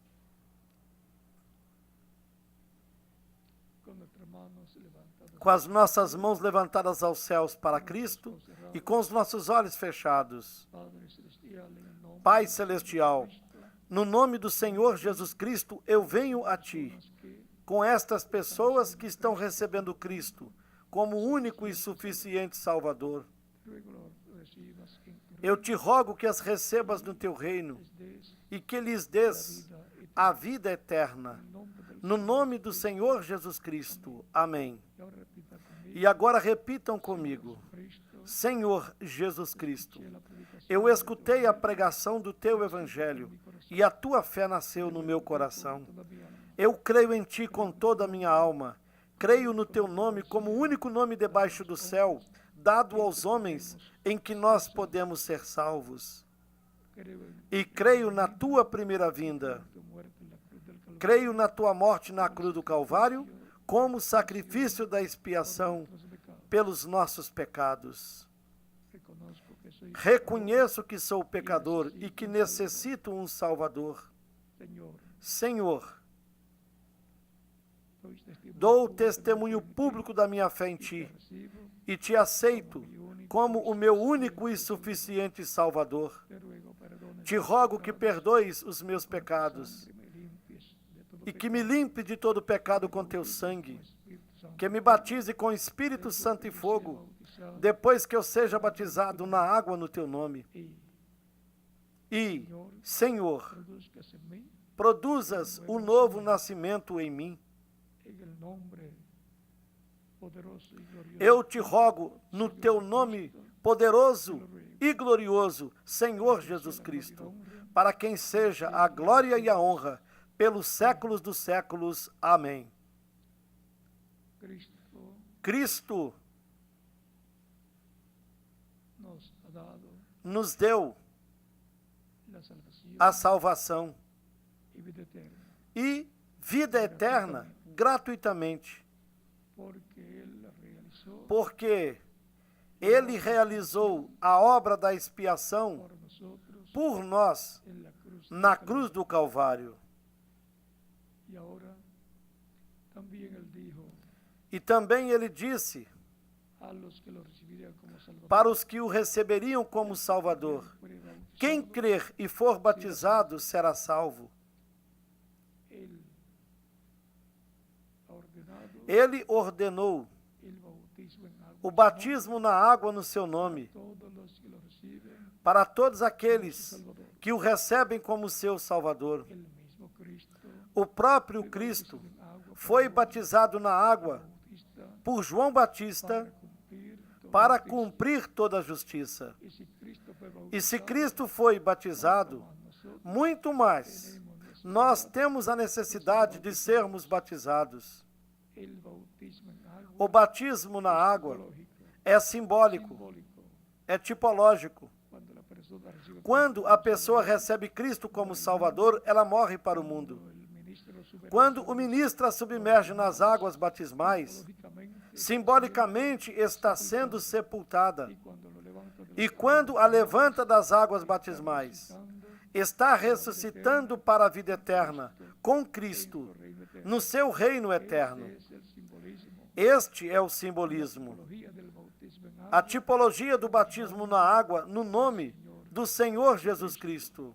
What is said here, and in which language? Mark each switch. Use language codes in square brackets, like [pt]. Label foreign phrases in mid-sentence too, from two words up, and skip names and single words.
[es] con nuestras manos levantadas, [pt] Com as nossas mãos levantadas aos céus para Cristo e com os nossos olhos fechados. [es] Padre Celestial, en el nombre [pt] Pai Celestial, no nome do Senhor Jesus Cristo, eu venho a Ti, [es] que [pt] com estas pessoas que estão recebendo Cristo como único e suficiente Salvador. [es] ruego lo recibas en tu [pt] Eu te rogo que as recebas no Teu reino [es] des [pt] e que lhes des [es] vida eterna. [pt] a vida eterna. [es] En nombre del [pt] No nome do Senhor Jesus Cristo. Amém. [es] Y ahora repita conmigo, [pt] E agora repitam comigo: [es] Cristo, [pt] Senhor Jesus Cristo, [es] que la predicación [pt] eu escutei a pregação do Teu Evangelho e a Tua fé nasceu no meu coração. [es] toda mi alma, [pt] Eu creio em Ti com toda a minha alma. Creio no Teu nome como o único nome debaixo do céu, dado aos homens, em que nós podemos ser salvos. [es] creo en [pt] E creio na Tua primeira vinda. [es] tu muerte en la cruz del Calvario, [pt] Creio na Tua morte na cruz do Calvário como sacrifício da expiação [es] los pecados. [pt] pelos nossos pecados. [es] Reconozco que soy [pt] Reconheço que sou pecador e que necessito um Salvador. [es] Señor. [pt] Senhor, [es] Doy testimonio [pt] dou testemunho público da minha fé em Ti [es] recibo, [pt] e Te aceito como o meu único e suficiente Salvador. [es] te ruego perdones [pt] Te rogo que perdoes os meus pecados [es] y me limpies de todo [pt] e que me limpe de todo pecado com Teu sangue, [es] Espíritu Santo. [pt] que me batize com Espírito Santo e fogo, [es] Bautizado [pt] depois que eu seja batizado na água no Teu nome. [es] y, [pt] E, Senhor, [es] produzcas en mí, [pt] produzas o novo nascimento em mim. [es] en el nombre poderoso y glorioso [pt] Eu te rogo, no Teu nome poderoso e glorioso, Senhor Jesus Cristo, para quem seja a glória e a honra pelos séculos dos séculos. Amém. [es] Cristo [pt] Cristo [es] nos ha dado [pt] nos deu [es] la salvación [pt] a salvação [es] y vida eterna, [pt] e vida eterna gratuitamente, [es] porque Él realizó [pt] porque Ele realizou a obra da expiação [es] por nosotros [pt] por nós [es] en la cruz. [pt] na cruz do Calvário. [es] Y ahora también él dijo [pt] E também ele disse [es] a los que lo recibirían como Salvador, [pt] para os que o receberiam como Salvador: [es] fuere bautizado, [pt] quem crer e for batizado será salvo. [es] él ha ordenado [pt] Ele ordenou [es] el bautismo en agua [pt] o batismo na água no seu nome [es] todos los que lo reciben, [pt] para todos aqueles que o recebem como seu Salvador. [es] el mismo Cristo [pt] O próprio Cristo foi batizado na água [es] bautista [pt] por João Batista para cumprir toda a justiça. [es] y si Cristo fue [pt] E se [es] bautizado, [pt] Cristo foi batizado, [es] nosotros [pt] muito mais nós temos a necessidade de sermos batizados. [es] el bautismo en agua [pt] O batismo na água [es] lógico, [pt] é simbólico, [es] simbólico, [pt] é tipológico. [es] cuando la persona recibe [pt] Quando a pessoa recebe Cristo como Salvador, ela morre para o mundo. [es] el ministro lo sube [pt] Quando o ministro a submerge nas águas batismais, [es] lógicamente, [pt] simbolicamente está sendo sepultada. [es] y cuando lo levanta de [pt] E quando a levanta das águas batismais, [es] dando [pt] está ressuscitando para a vida eterna, com Cristo, [es] reino eterno, [pt] no seu reino eterno. [es] es el simbolismo, [pt] Este é o simbolismo, [es] tipología del bautismo en agua, [pt] a tipologia do batismo na água no nome do Senhor Jesus Cristo.